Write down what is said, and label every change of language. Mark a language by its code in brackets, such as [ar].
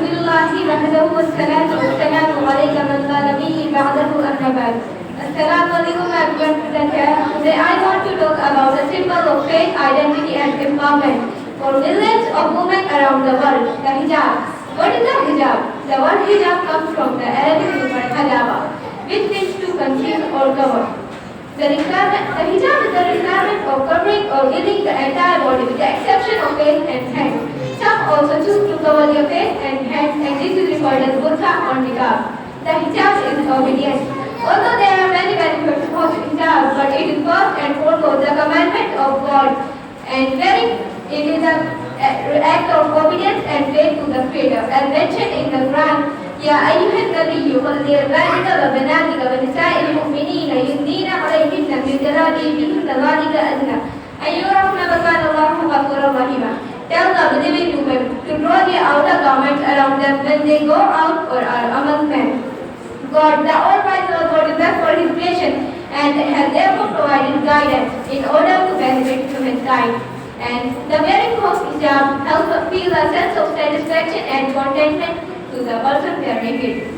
[ar] لله وحده والصلاة والسلام على من لا نبي بعده أما بعد. [en] Assalamu alaikum everyone. Today I want to talk about the symbol of faith, identity and empowerment for millions of women around the world, the hijab. What is the hijab? The word hijab comes from the Arabic word hajaba, which means to conceal or cover. The hijab is the requirement of covering or hiding the entire body with the exception of face and hands. Some also choose to cover their face and hands, and this is referred as burqa or niqab. The hijab is obedience. Although there are many benefits of hijab, but it is first and foremost the commandment of God, and wearing it is an act of obedience and faith to the Creator, as mentioned in the Quran. [ar] يا أيها النبي قل لأزواجك وبناتك ونساء المؤمنين يدنين عليهن من جلابيبهن ذلك أدنى أن يعرفن وكان الله غفورا رحيما. [en] Tell the believing women to draw their outer garments around them when they go out or are among men. God, the Almighty God, is best for His creation and has therefore provided guidance in order to benefit humankind. And the wearing of hijab helps us feel a sense of satisfaction and contentment to the person wearing it.